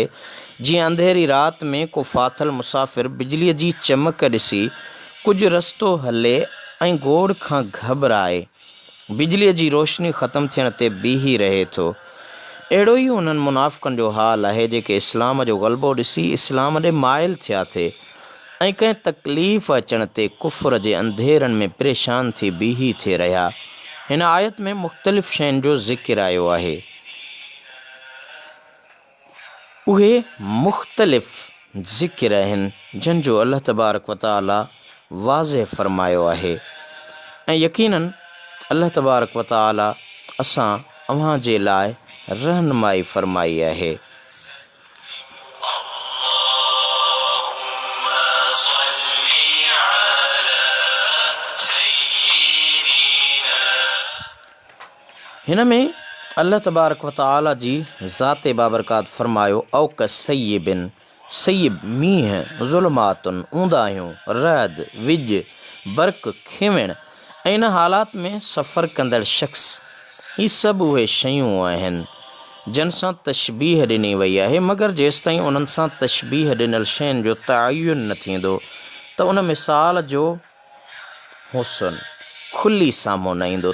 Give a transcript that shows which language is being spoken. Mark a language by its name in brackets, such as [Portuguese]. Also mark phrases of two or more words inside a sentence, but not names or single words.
[Sindhi] जीअं अंधेरी राति में को फाथल मुसाफ़िर बिजलीअ जी चमक ॾिसी कुझु रस्तो हले ऐं गोड़ खां घबराए बिजलीअ जी रोशनी ख़तमु थियण ते बीही रहे थो, अहिड़ो ई उन्हनि मुनाफ़िक़नि जो हाल आहे जेके इस्लाम जो ग़लबो ॾिसी इस्लाम ॾे माइल थिया थे ऐं कंहिं तकलीफ़ अचण ते कुफ्र जे अंधेरनि में परेशान थी बीही थिए रहिया। हिन आयत में मुख़्तलिफ़ शयुनि जो ज़िक्र आयो आहे। उहे मुख़्तलिफ़ ज़िक्र आहिनि जिन जो अल्लाह तबारक व तआला वाज़े फ़रमायो आहे ऐं यकीनन अल्लाह तबारक व तआला असां अव्हां जे लाइ रहनुमाई फ़रमाई आहे। हिन में अल्लाह तबारक व तआला जी ज़ाते बाबरकात फ़रमायो [Arabic] أو كصيب, [Sindhi] सय्यिब मींहं, ज़ुल्मातुन ऊंदाहियूं, रअद विज, बर्क़ खिवण ऐं इन हालात में सफ़र कंदड़ शख़्स, ही सभु उहे शयूं आहिनि जिन सां तशबीह ॾिनी वई आहे। मगर जेसिताईं उन्हनि सां तशबीह ॾिनल शयुनि जो तअयुन न थींदो त उन मिसाल जो हुस्न खुली साम्हूं न ईंदो।